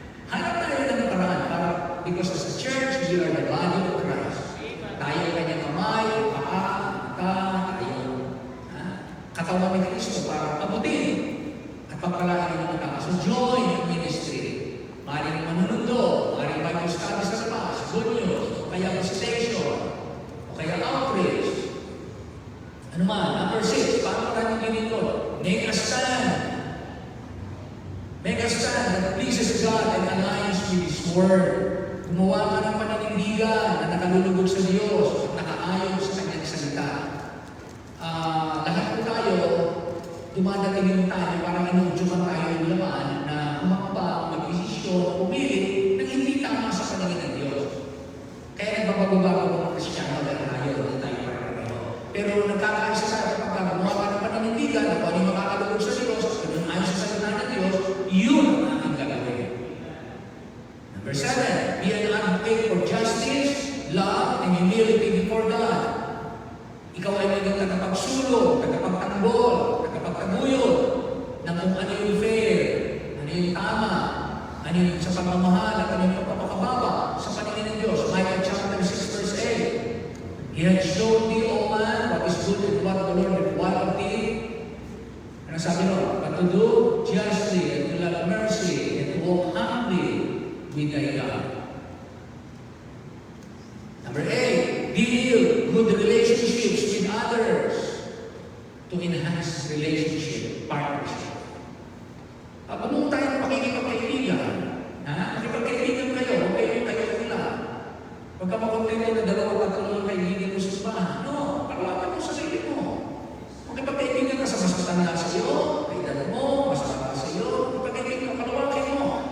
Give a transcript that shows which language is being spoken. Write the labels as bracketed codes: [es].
[tl] Hanap tayo ng paraan para, [en] because as a church, we are the body of Christ. [tl] Tayo ay kanyang kamay, paa, tayo. Katawan ni Kristo para pabutin at pagpalaan ng mga tao. [en] So join the ministry. [tl] Maaaring manunundo, maaaring Bible study sa labas, good news, o kaya visitation, o kaya outreach. Ano man, number 6, paano tayo maglilingkod? [en] Make a stand. Make a stand that pleases God and aligns with His Word. [tl] Gumawa ka ng pananindigan na nakalulugod sa Diyos at nakaayon sa Kanyang salita. Lahat po tayo, dumadating yung tayo para inudyukan tayo yung laman na umakbang, mag-desisyon, pumili ng hindi tama sa paningin ng Diyos. Kaya nagbabago-bago mga Kristiyano dahil ayaw na tayo para. Pero nagkakaisa tayo kapag gumawa ka ng pananindigan na kung ano yung makakalugod sa Diyos at kung yung ayon sa salita ng Diyos, yun ang ating gagawin. [en] Number 7, be an advocate for justice, love, and humility before God. [tl] Ikaw ay maging tagapagsulong, tagapagtanggol, tagapagtaguyod ng kung ano yung fair, ano yung tama, ano yung sa pagmamahal at ano yung pagpapakababa sa paningin ng Diyos. [en] Micah chapter 6 verse 8. He had shown thee, O man, what is good and what the Lord required of thee. [tl] Ano sabi no? [en] But to do justly and to love mercy and to walk humbly with thy God. Number 8, build good relationships with others to enhance relationship, partnership. [tl] Pumunta tayo ng pakikipagkaibigan. Pakikipagkaibigan kayo, huwag kayo nila. Huwag ka makontento na dalawa tatlong kaibigan mo sa simbahan. No, paglaban mo sa sarili mo. Makipagkaibigan ka sa mas matanda sa iyo, kaibigan mo, mas matanda sa iyo, makipagkaibigan ka, palawakin mo.